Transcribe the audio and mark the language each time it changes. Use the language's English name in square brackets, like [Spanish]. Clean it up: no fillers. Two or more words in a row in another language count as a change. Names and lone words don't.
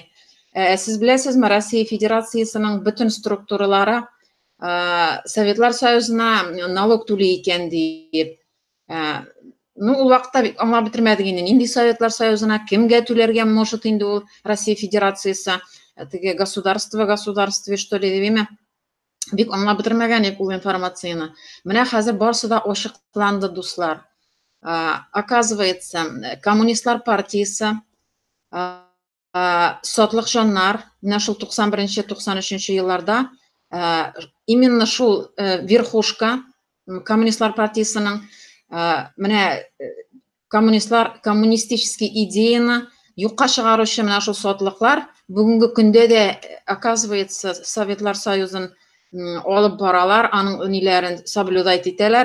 [Tatar] Сез беләсезме, Россия Федерациясының бүтән структуралары Советлар Союзына налог түли икән дип. Ул вакытта аңлап бетермәдек инде. Нинди Советлар Союзына кемгә түләргә может инде ул Россия Федерациясы, теге государство, [Russian] что ли [Tatar] дибеме? Бик аңлап бетермәгән идек ул информацияны. Менә хәзер барсы да ачыкланды, дуслар. Оказывается, Коммунистлар партиясы, сотлык җаннар, менә шул 91-93 елларда именно шул верхушка Коммунистлар партиясының менә коммунистический идеяны юкка чыгаручы менә шул сотлыклар бүгенге көндә дә, оказывается, Советлар Союзын алып баралар, аның ниләрен соблюдать итәләр.